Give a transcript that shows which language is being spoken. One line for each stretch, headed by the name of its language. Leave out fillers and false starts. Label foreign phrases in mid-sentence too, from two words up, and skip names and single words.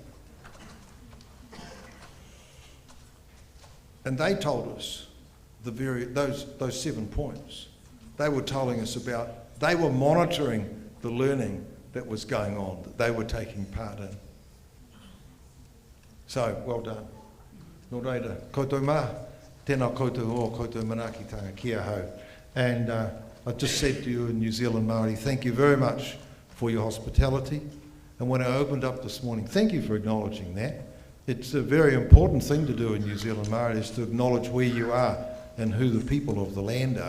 English: And they told us those 7 points. They were telling us about, they were monitoring the learning that was going on, that they were taking part in. So, well done.
Māori: Nō reira, koutou mā, tēnā koutou o, koutou manaakitanga kia hau.
English: And I just said to you in New Zealand Māori, thank you very much for your hospitality. And when I opened up this morning, thank you for acknowledging that. It's a very important thing to do in New Zealand Māori, is to acknowledge where you are and who the people of the land are.